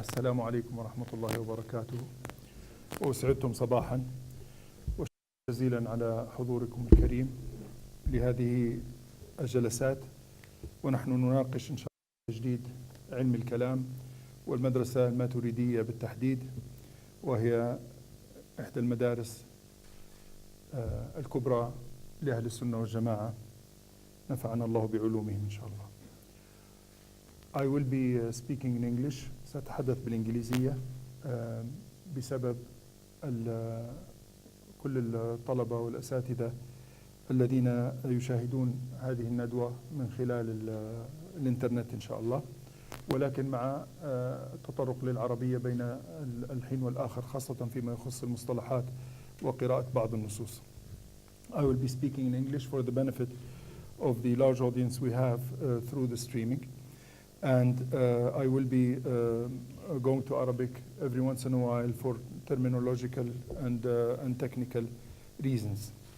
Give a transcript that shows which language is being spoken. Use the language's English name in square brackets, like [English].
[Arabic] السلام عليكم ورحمة الله وبركاته، وأسعدتم صباحا، وشكرا جزيلا على حضوركم الكريم لهذه الجلسات، ونحن نناقش إن شاء الله تجديد علم الكلام والمدرسة الماتريدية بالتحديد، وهي إحدى المدارس الكبرى لأهل السنة والجماعة، نفعنا الله بعلومهم إن شاء الله. [English] I will be speaking in English. [Arabic] سأتحدث بالإنجليزية بسبب كل الطلبة والأساتذة الذين يشاهدون هذه الندوة من خلال الإنترنت إن شاء الله، ولكن مع التطرق للعربية بين الحين والآخر، خاصة فيما يخص المصطلحات وقراءة بعض النصوص. [English] I will be speaking in English for the benefit of the large audience we have through the streaming, and I will be going to Arabic every once in a while for terminological and technical reasons.